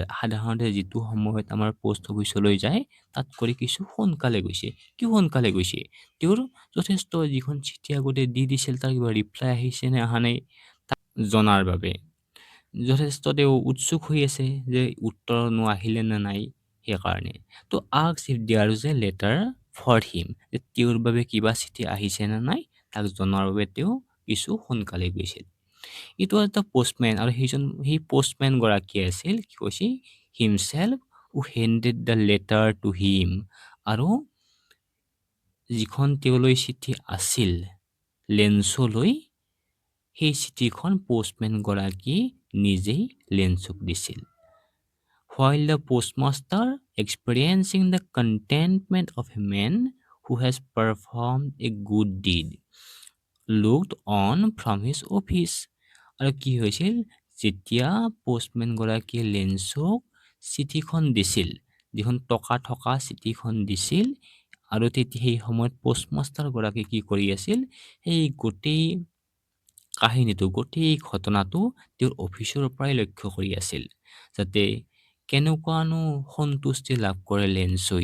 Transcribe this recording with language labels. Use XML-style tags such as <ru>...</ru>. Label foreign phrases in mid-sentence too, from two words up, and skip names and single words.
<as>সাধাৰণতে যিটো সময়ত আমাৰ পোষ্ট অফিচলৈ যায়, তাত কৰি কিছু সোনকালে গৈছে। কিয় সোনকালে গৈছে? তেওঁৰ যথেষ্ট যিখন চিঠি আগতে দি দিছিল, তাৰ কিবা ৰিপ্লাই আহিছে নে অহা নাই, তাক জনাৰ বাবে যথেষ্ট তেওঁ উৎসুক হৈ আছে যে উত্তৰনো আহিলে নে নাই, সেইকাৰণে। তো</as> <en>ask if there is a letter for him,</en> <as>যে তেওঁৰ বাবে কিবা চিঠি আহিছে নে নাই, তাক জনাৰ বাবে তেওঁ কিছু সোনকালে গৈছিল।</as> <en>it was the postman,</en> <as>আৰু সেই পোষ্টমেন গৰাকী আছিল, কি কৈছে,</as> <en>himself who handed the letter to him.</en> <as>আৰু যিখন তেওঁলৈ চিঠি আছিল লেঞ্চলৈ, সেই চিঠিখন পোষ্টমেন গৰাকী নিজেই লেঞ্চক দিছিল।</as> <en>While the postmaster, experiencing the contentment of a man who has performed a good deed, looked on from his office.</en> <as>আৰু কি হৈছিল, যেতিয়া পোষ্টমেন গৰাকীয়ে লেঞ্চক চিঠিখন দিছিল, যিখন টকা থকা চিঠিখন দিছিল, আৰু তেতিয়া সেই সময়ত পোষ্টমাষ্টাৰ গৰাকী কি কৰি আছিল, সেই গোটেই কাহিনীটো, গোটেই ঘটনাটো তেওঁৰ অফিচৰ পৰাই লক্ষ্য কৰি আছিল, যাতে কেনেকুৱানো সন্তুষ্টি লাভ কৰে লেঞ্চই।</as>